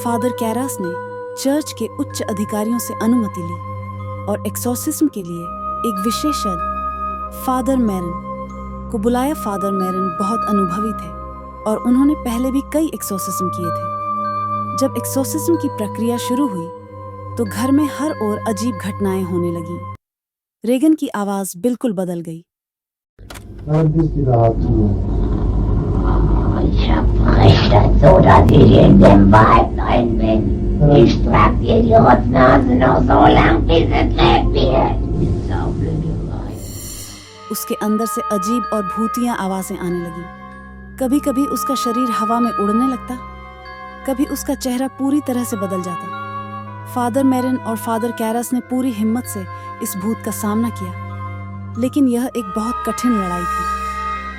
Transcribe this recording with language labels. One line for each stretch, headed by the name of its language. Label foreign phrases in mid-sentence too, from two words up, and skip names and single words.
Hindi: फादर कैरास ने चर्च के उच्च अधिकारियों से अनुमति ली और एक्सोर्सिज्म के लिए एक विशेषज्ञ फादर मैरन को बुलाया। फादर मैरन बहुत अनुभवी थे और उन्होंने पहले भी कई एक्सोर्सिज्म किए थे। जब एक्सोर्सिज्म की प्रक्रिया शुरू हुई तो घर में हर ओर अजीब घटनाएं होने लगीं। रेगन की आवाज बिल्कुल बदल गई।
German: Ich trag dir die Rotznase noch so lang, bis es lebt wird.
Hindi: उसके अंदर से अजीब और भूतिया आवाजें आने लगी। कभी कभी उसका शरीर हवा में उड़ने लगता, कभी उसका चेहरा पूरी तरह से बदल जाता। फादर मैरन और फादर कैरास ने पूरी हिम्मत से इस भूत का सामना किया, लेकिन यह एक बहुत कठिन लड़ाई थी।